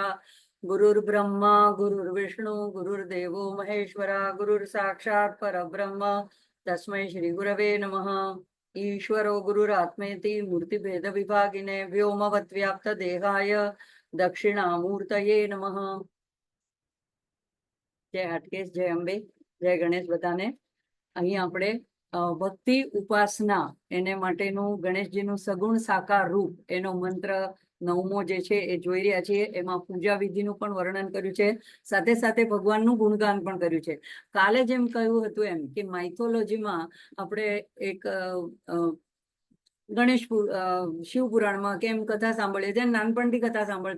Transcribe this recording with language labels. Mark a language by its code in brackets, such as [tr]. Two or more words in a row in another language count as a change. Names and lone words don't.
[sa] गुरुर्ब्रह्मा गुरुर्विष्णु गुरुर्देवो महेश्वरा गुरुर्साक्षात् परब्रह्म तस्मै श्री गुरवे नमः। ईश्वरो गुरुरात्मेति मूर्तिभेद विभागिने व्योमवत् व्याप्त देहाय दक्षिणामूर्तये नमः। [gu] જય હાટકેશ, જય અંબે, જય ગણેશ બધાને। અહીં આપણે ભક્તિ ઉપાસના એને માટેનું ગણેશજીનું સગુણ સાકાર રૂપ એનો મંત્ર 9મો જે છે એ જોઈ રહ્યા છીએ। એમાં પૂજા વિધિનું પણ વર્ણન કર્યું છે, સાથે સાથે ભગવાનનું ગુણગાન પણ કર્યું છે। કાલે જેમ કહ્યું હતું એમ કે માઇથોલોજીમાં આપણે એક ગણેશ શિવપુરાણમાં કેમ કથા સાંભળીએ છીએ, નાનપણથી કથા સાંભળતા